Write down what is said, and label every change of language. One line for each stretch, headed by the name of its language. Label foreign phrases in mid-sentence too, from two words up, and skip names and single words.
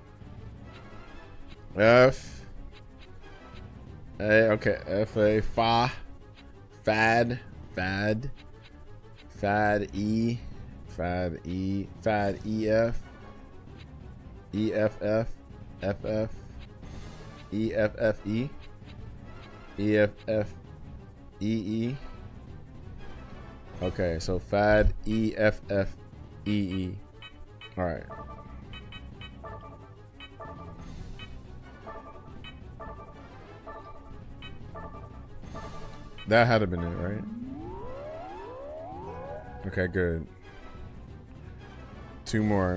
English: F A, okay, F A, fa, fad, E, EF, EFF, FF, EFFE, EFF, EE, Okay, so fad E F F E E. All right. That had to been it, right? Okay, good. Two more.